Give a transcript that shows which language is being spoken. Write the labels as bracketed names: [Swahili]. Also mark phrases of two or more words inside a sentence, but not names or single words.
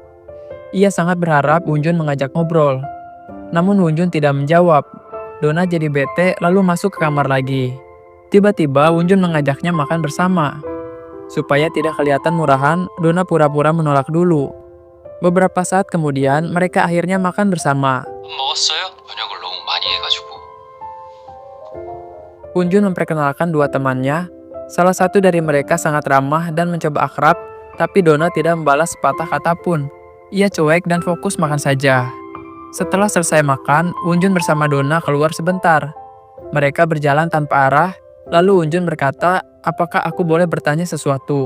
[Indonesian] Ia sangat berharap Hunjun mengajak ngobrol. Namun Hunjun tidak menjawab. Donna jadi bete lalu masuk ke kamar lagi. Tiba-tiba Hunjun mengajaknya makan bersama. Supaya tidak kelihatan murahan, Donna pura-pura menolak dulu. Beberapa saat kemudian, mereka akhirnya makan bersama. [Korean] 먹었어요? 저녁을 너무 많이 해가지고. [Indonesian] Hunjun memperkenalkan dua temannya. Salah satu dari mereka sangat ramah dan mencoba akrab, tapi Donna tidak membalas sepatah kata pun. Ia cuek dan fokus makan saja. Setelah selesai makan, Unjun bersama Donna keluar sebentar. Mereka berjalan tanpa arah, lalu Unjun berkata, apakah aku boleh bertanya sesuatu?